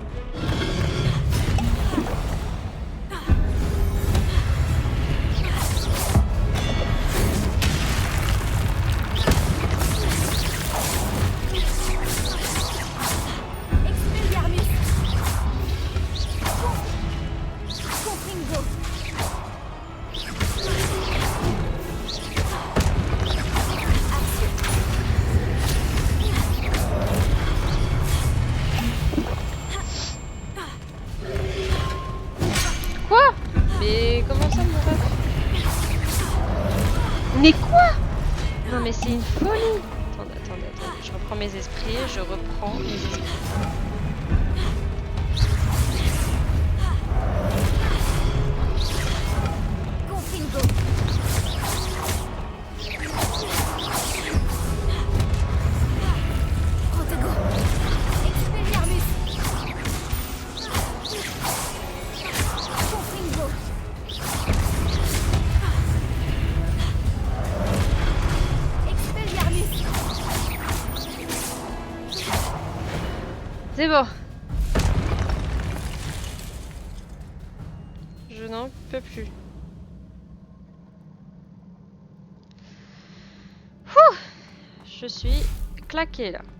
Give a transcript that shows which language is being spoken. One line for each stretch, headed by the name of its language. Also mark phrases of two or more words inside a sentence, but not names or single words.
French: Expelliarmus. Confringo. Accio. Quoi? Mais comment ça, mon ref? Mais quoi? Non, mais c'est une folie! Attendez. Je reprends mes esprits, je reprends mes esprits. Confringo. Protego. Expelliarmus. Confringo. Expelliarmus. C'est bon. Je n'en peux plus. Ouh, je suis claquée là.